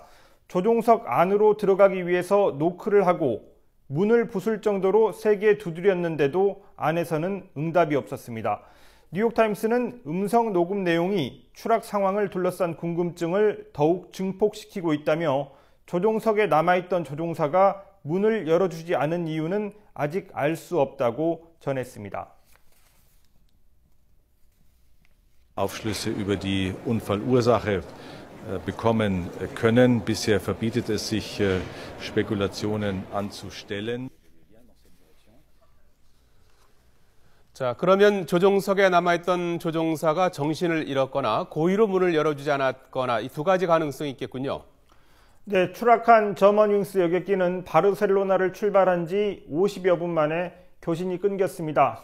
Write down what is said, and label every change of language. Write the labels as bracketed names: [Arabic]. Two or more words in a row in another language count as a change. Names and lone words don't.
[Korean] 조종석 안으로 들어가기 위해서 노크를 하고 문을 부술 정도로 세게 두드렸는데도 안에서는 응답이 없었습니다. 뉴욕타임스는 음성 녹음 내용이 추락 상황을 둘러싼 궁금증을 더욱 증폭시키고 있다며 조종석에 남아있던 조종사가 문을 열어주지 않은 이유는 아직 알 수 없다고 전했습니다. [German] Aufschlüsse über die Unfallursache bekommen können. Bisher verbietet es sich, Spekulationen anzustellen. [Korean] 자, 그러면 조종석에 남아있던 조종사가 정신을 잃었거나 고의로 문을 열어주지 않았거나 이 두 가지 가능성이 있겠군요. 네, 추락한 저먼윙스 여객기는 바르셀로나를 출발한 지 50여 분 만에 교신이 끊겼습니다.